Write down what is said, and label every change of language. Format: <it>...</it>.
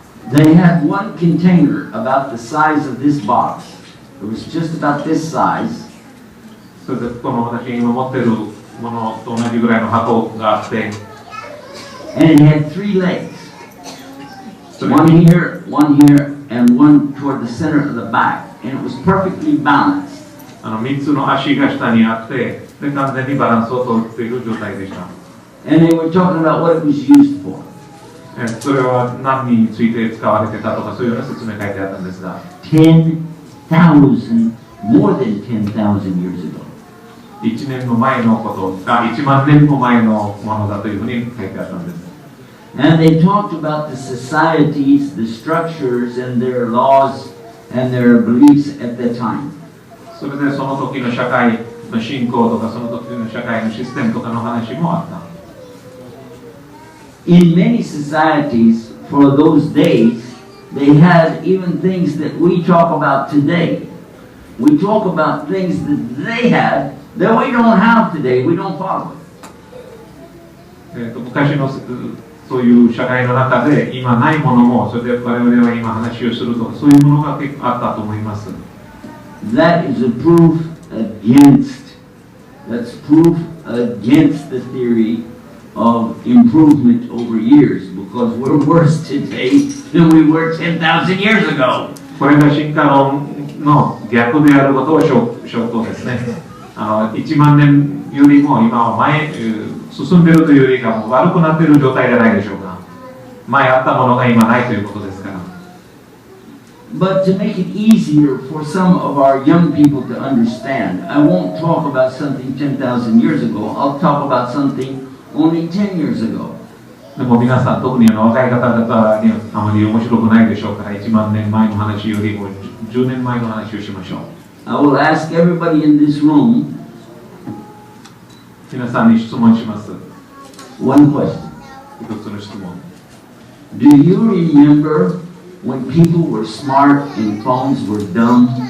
<en>They had one container about the size of this box. It was just about this size.</en> <ja>それでこの私が今持っているものと同じぐらいの箱があって、</ja> <en>And it had 3 legs. One here, and one toward the center of the back. And it was perfectly balanced.</en> <ja>3つの足が下にあって、で完全にバランスをとっている状態でした。</ja> <en>And they were talking about what it was used for.</en> <ja>それは何について使われてたとかそういうような説明書いてあったんですが、</ja> <en>10,000, more than 10,000 years ago.</en> <ja>1年の前のことが1万年も前のものだというふうに書いてあったんです。</ja> <en>And they talked about the societies, the structures, and their laws and their beliefs at that time.</en> <ja>それでその時の社会の信仰とかその時の社会のシステムとかの話もあった。</ja> <en>In many societies, for those days, they had even things that we talk about today. We talk about things that they had that we don't have today. We don't follow it.</en> <ja>昔のそういう社会の中で今ないものもそれで我々は今話をするとかそういうものが結構あったと思います。</ja> <en>That is a proof against. That's proof against the theory of improvement over years, because we're worse today than we were 10,000 years ago.</en> <ja>これが進化論の逆であることを証拠ですね。 1万年よりも今は進んでいるというよりかも悪くなっている状態じゃないでしょうか。前あったものが今ないということですから。</ja> <en>But to make it easier for some of our young people to understand, I won't talk about something 10,000 years ago. I'll talk about something only 10 years ago.</en> <ja>でも皆さん、特に若い方々にはあまり面白くないでしょうから、1万年前の話よりも10年前の話をしましょう。</ja> <en>I will ask everybody in this room</en> <ja>皆さんに質問します。</ja> <en>one question.</en> <ja>一つの質問。</ja> <en>Do you remember when people were smart and phones were dumb?</en>